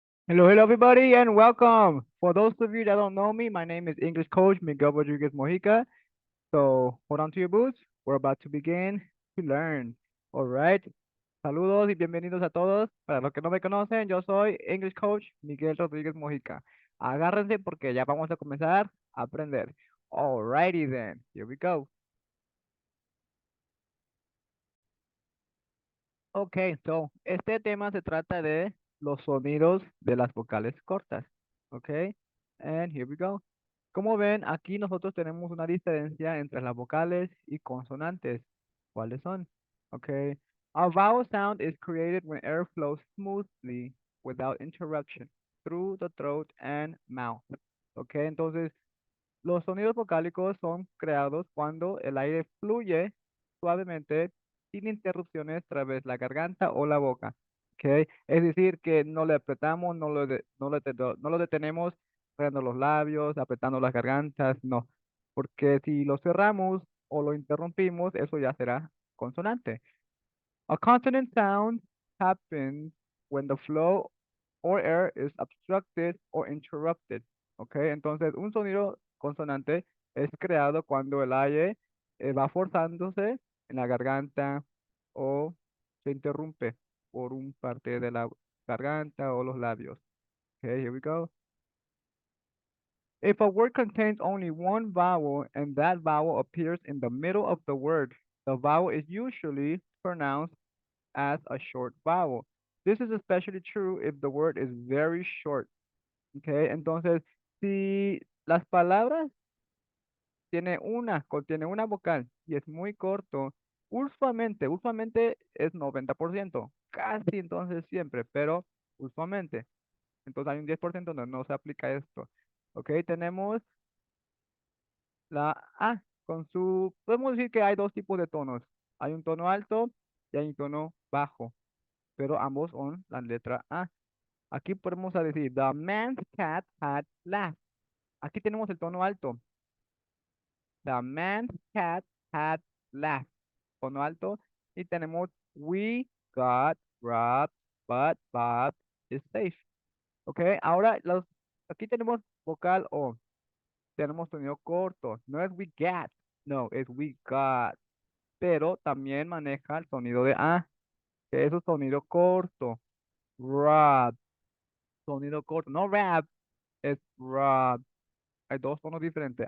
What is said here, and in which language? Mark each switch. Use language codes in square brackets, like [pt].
[en] Hello, everybody, and welcome. For those of you that don't know me, my name is English Coach Miguel Rodriguez Mojica. So hold on to your boots. We're about to begin to learn. All right. [es] Saludos y bienvenidos a todos. Para los que no me conocen, yo soy English Coach Miguel Rodriguez Mojica. Agárrense porque ya vamos a comenzar a aprender. [en] Alrighty then. Here we go. [es] Okay, so este tema se trata de los sonidos de las vocales cortas. [en] Okay, and here we go. [es] Como ven, aquí nosotros tenemos una diferencia entre las vocales y consonantes. ¿Cuáles son? Okay. [en] A vowel sound is created when air flows smoothly without interruption through the throat and mouth. [es] Okay, entonces los sonidos vocálicos son creados cuando el aire fluye suavemente sin interrupciones a través de la garganta o la boca. ¿Ok? Es decir, que no le apretamos, no lo detenemos cerrando los labios, apretando las gargantas, no. Porque si lo cerramos o lo interrumpimos, eso ya será consonante. [en] A consonant sound happens when the flow or air is obstructed or interrupted. [es] ¿Ok? Entonces, un sonido consonante es creado cuando el aire va forzándose en la garganta o se interrumpe por un parte de la garganta o los labios. [en] Okay, here we go. If a word contains only one vowel and that vowel appears in the middle of the word, the vowel is usually pronounced as a short vowel. This is especially true if the word is very short. [es] Okay, entonces, si las palabras contiene una vocal y es muy corto, usualmente es 90%, casi entonces siempre, pero usualmente. Entonces hay un 10% donde no se aplica esto. Ok, tenemos la A podemos decir que hay dos tipos de tonos. Hay un tono alto y hay un tono bajo, pero ambos son la letra A. Aquí podemos decir, [en] the man's cat had laughed. [es] Aquí tenemos el tono alto. [en] The man's cat had laughed. [es] Tono alto. Y tenemos, [en] we got robbed, but Bob is safe. [es] Ok, ahora aquí tenemos vocal O. Tenemos sonido corto. No es [en] we get, [es] no, es [en] we got. [es] Pero también maneja el sonido de A, que es un sonido corto. Rob, sonido corto. No rap, es rob. Hay dos tonos diferentes.